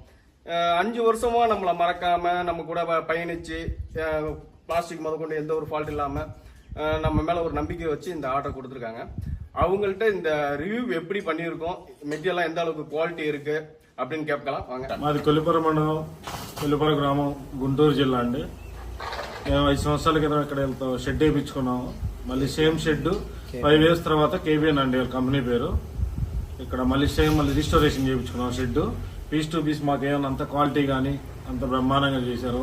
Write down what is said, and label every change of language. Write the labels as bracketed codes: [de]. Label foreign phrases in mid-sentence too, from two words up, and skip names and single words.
[ta] 5 வருஷமா நம்மளை மறக்காம நம்ம கூட பயணிச்சு பிளாஸ்டிக் முத கொண்டு எந்த ஒரு ஃபால்ட் இல்லாம நம்ம மேல ஒரு நம்பிக்கை வச்சு இந்த ஆர்டர் கொடுத்துருக்காங்க. அவங்கள்ட்ட இந்த ரிவ்யூ எப்படி பண்ணியிருக்கோம், மெட்டீரியல் எந்த அளவுக்கு குவாலிటీ இருக்கு அப்படின்னு கேட்கலாம் வாங்க. [te] మాది కొల్లిపర మండలం, కొల్లిపర గ్రామం, గుంటూరు జిల్లా అండి. మేము 5 సంవత్సరాల క్రితం ఇక్కడ షెడ్ వేయించుకున్నాము. మళ్ళీ [en] same shed [te] 5 years తర్వాత కేబిఎన్ అండి కంపెనీ పేరు. ఇక్కడ మళ్ళీ [en] same registration [te] చేయించుకున్నాం షెడ్. [en] piece to piece [te] మాకు ఏమన్నా అంత క్వాలిటీ కానీ అంత బ్రహ్మాండంగా చేశారు.